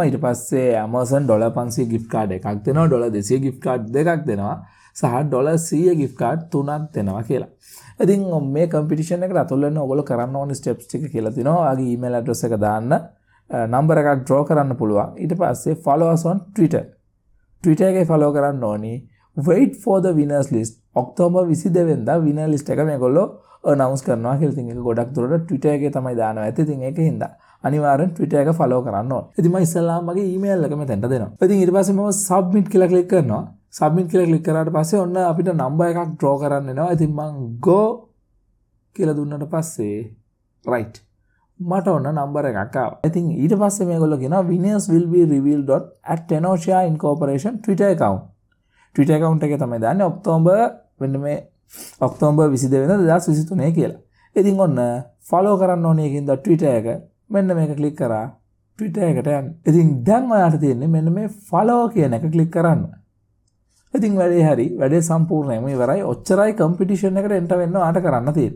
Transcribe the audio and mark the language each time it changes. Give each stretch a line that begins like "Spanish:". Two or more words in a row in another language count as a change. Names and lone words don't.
Sinhala: ඊට පස්සේ Amazon $500
English: gift card
Sinhala: එකක් දෙනවා. $200
English: gift card
Sinhala: දෙකක් දෙනවා. සහ $100
English: gift card
Sinhala: 3ක් දෙනවා කියලා. ඉතින් මේ කම්පිටිෂන් එකට අතුල් වෙන්න ඔයගොල්ලෝ කරන්න ඕනේ ස්ටෙප්ස් ටික කියලා තියෙනවා. ඔයාගේ
English: email address
Sinhala: එක දාන්න, number එකක් draw කරන්න පුළුවන්. ඊට පස්සේ
English: follow us on Twitter.
Sinhala: Twitter එකේ follow කරන්න ඕනේ.
English: Wait for the winners list.
Sinhala: ඔක්තෝබර් 22 වෙනිදා
English: winner list
Sinhala: එක මේගොල්ලෝ announce කරනවා කියලා. ඉතින් ඒක ගොඩක් දුරට Twitter එකේ තමයි දානවා. ඉතින් ඒකින්ද අනිවාර්යෙන් Twitter එක follow කරන්න ඕනේ. ඉතින් මම ඉස්සෙල්ලාම මගේ email එක මෙතෙන්ට දෙනවා. ඉතින් ඊට පස්සේ මම submit කියලා click කරනවා. submit කියලා click කරාට පස්සේ ඔන්න අපිට number එකක් draw කරන්න එනවා. ඉතින් මම go කියලා දුන්නාට පස්සේ right මට ඔන්න number එකක් ආවා. ඉතින් ඊට පස්සේ මේගොල්ලෝ කියනවා
English: winners will be revealed at Tenorshare Incorporation Twitter account. Twitter account
Sinhala: එකේ තමයි දාන්නේ ඔක්තෝබර් 22 වෙනිදා 2023 කියලා. ඉතින් ඔන්න follow කරන්න ඕනේ ඒකින්ද Twitter එක. මෙන්න මේක click කරා Twitter එකට යන්න. ඉතින් දැන් ඔයාලට තියෙන්නේ මෙන්න මේ follow කියන එක ක්ලික් කරන්න. ඉතින් වැඩේ හරි වැඩේ සම්පූර්ණයෙන්ම ඉවරයි. ඔච්චරයි කම්පිටිෂන් එකට එන්ටර් වෙන්න ඔයාලට කරන්න තියෙන්නේ.